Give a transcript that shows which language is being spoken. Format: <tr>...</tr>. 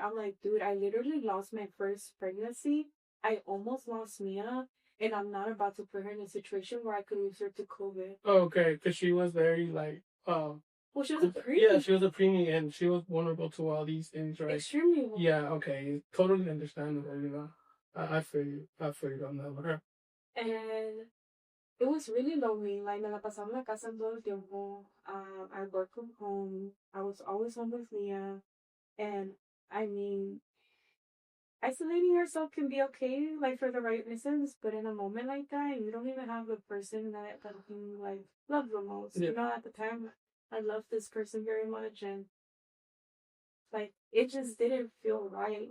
<en>I'm like, dude, I literally lost my first pregnancy. I almost lost Mia, and I'm not about to put her in a situation where I could lose her to COVID. Okay, because she was very like Well, she was a preemie. yeah, she was a preemie and she was vulnerable to all these things, right? Extremely vulnerable. Yeah, okay, totally understandable. I feel you. I feel you on that one. And it was really lonely.</en> <es>Like, me la pasaba en la casa todo el tiempo.</es> <en>I worked from home. I was always home with Mia. And I mean, isolating yourself can be okay, like for the right reasons, but in a moment like that, you don't even have the person that you like love the most. Yeah. At the time, I loved this person very much, and like it just didn't feel right.</en>